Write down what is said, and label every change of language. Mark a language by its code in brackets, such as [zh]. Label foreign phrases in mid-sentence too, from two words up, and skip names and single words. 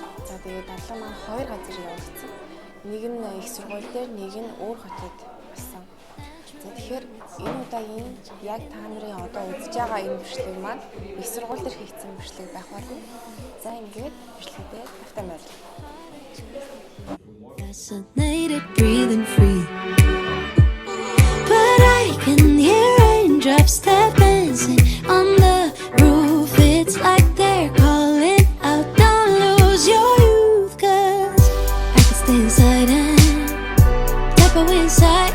[mn] За тэгээд дадлага маань хоёр газар явагдсан. Нэг нь их сургууль дээр, нэг нь өөр хотод болсон. За тэгэхээр энэ удаагийн яг та нарын одоо үзэж байгаа энэ бичлэг маань их сургууль дээр хийгдсэн бичлэг байх болно. За ингээд бичлэгээ тавтай байна. [en] Fascinated, breathing free. But I can hear raindrops tap dancing on the roof. It's like they're calling out, don't lose your youth. Cause I can stay inside and tap away inside.